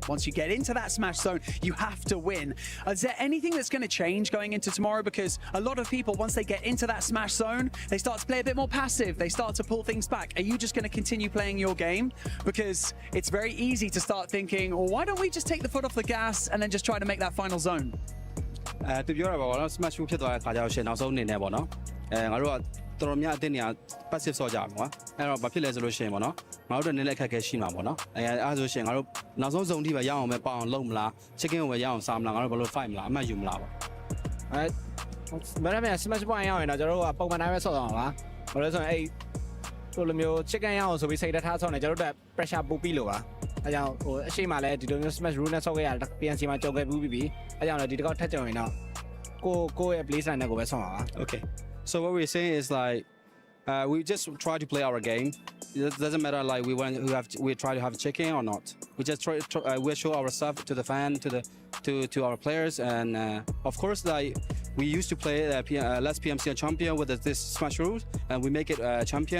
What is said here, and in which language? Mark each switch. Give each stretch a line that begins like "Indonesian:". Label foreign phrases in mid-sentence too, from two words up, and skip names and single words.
English: Once you get into that Smash Zone, you have to win. Is there anything that's going to change going into tomorrow? Because a lot of people, once they get into that Smash Zone, they start to play a bit more passive. They start to pull things back. Are you just going to continue playing your game? Because it's very easy to start thinking, well, why don't we just take the foot off the gas and then just try to make that final zone?
Burmese: သူပြောတာပါတော့ Smash ဖြစ်သွားတဲ့ခါကျတော့ရှင်နောက်ဆုံးအနေနဲ့ပေါ့နော်ငါတို့ကတော်တော်များအတင်းနေရ passive ဆော့ကြမှာအဲ့တော့ဘာဖြစ်လဲဆိုလို့ရှိရင်ပေါ့နော်ငါတို့လည်းအခက်အခဲရှိမှာပေါ့နော်အဲ့ဆိုရှင်ငါတို့နောက်ဆုံး zone ထိပဲရအောင်ပဲပေါအောင်လုပ်မလား chicken ကိုပဲရအောင်စားမလားငါတို့ဘယ်လို fight မလားအမှတ်ယူမလားပေါ့ မရမယ် Smash point ရအောင်ရင်တော့ကျွန်တော်တို့ကပုံမှန်တိုင်းပဲဆော့သွားမှာပါဘာလို့လဲဆိုရင်အဲ့လိုမျိုး chicken ရအောင်ဆိုပြီးစိတ်သက်ထားဆော့နေကျွန်တော်တို့ pressure ပို့ပြီးလို့ပါအဲကြောင့်ဟိုအရှိမလဲဒီလိုမျိုး Smash rule နဲ့ဆော့ခဲ့ရတာ PNC မှာကြောက်ခဲ့ပြီးအဲကြောင့်လည်းဒီတစ်ခေါက်ထပ်ကြုံရင်တော့ကိုရဲ့
English: play line
Burmese: နဲ့ကိုပဲဆော့မှာပါ
English: Okay so what we're saying is like we just try to play our game. It doesn't matter like we try to have chicken or not. We just we show our stuff to the fan, to our players, and of course like we used to play last PMC champion with this Smash rules, and we make it champion.